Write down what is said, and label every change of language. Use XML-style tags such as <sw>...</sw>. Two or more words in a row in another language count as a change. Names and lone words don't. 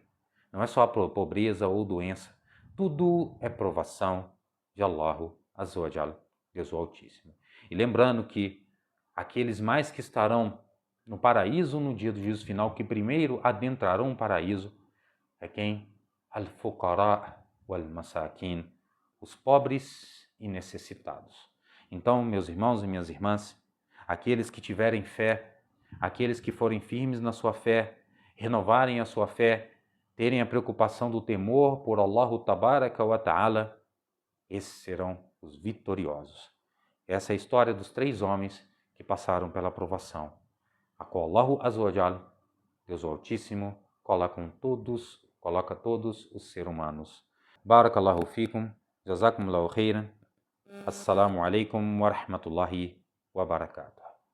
<pt>Não é só a pobreza ou doença, tudo é provação de</pt> <ar>الله عز وجل,</ar> <pt>Deus o Altíssimo. E lembrando que aqueles mais que estarão no paraíso no dia do juízo final, que primeiro adentrarão o paraíso, é quem?</pt> <ar>الفقراء والمساكين,</ar> <pt>os pobres e necessitados. Então, meus irmãos e minhas irmãs, aqueles que tiverem fé, aqueles que forem firmes na sua fé, renovarem a sua fé, terem a preocupação do temor por</pt> <ar>الله تبارك وتعالى,</ar> <pt>esses serão os vitoriosos. Essa é a história dos 3 homens que passaram pela provação, a qual</pt> <ar>الله عز وجل,</ar> <pt>Deus Altíssimo, coloca todos os seres humanos.</pt> <ar>بارك الله فيكم، جزاكم الله خيرا، السلام عليكم ورحمة الله وبركاته.</ar>